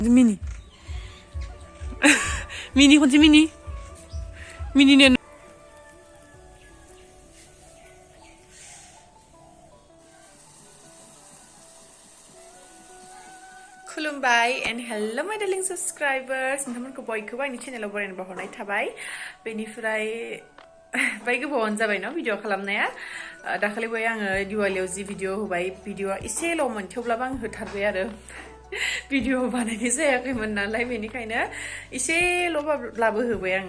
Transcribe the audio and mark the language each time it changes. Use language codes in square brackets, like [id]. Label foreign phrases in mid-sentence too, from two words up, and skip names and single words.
[en] Mini. Mini kunci mini. Mini nih. Khulumbai and hello my darling subscribers. [brx] Nontonमोनखौ बयखौबो आंनि चेनेलाव बरायनो बावहरनाय थाबाय. बेनिफ्राय बाय गोबावानो जाबाय न भिडिअ खालामनाया. दाखालि बाय आङो दिवालियाव जि भिडिअ होबाय भिडिअआ एसेल'मोन थेवब्लाबो आं होथारबाय आरो. भिडिअ बानायनाय जायाखैमोन नालाय बेनिखायनो एसेल'ब्लाबो होबाय आङो.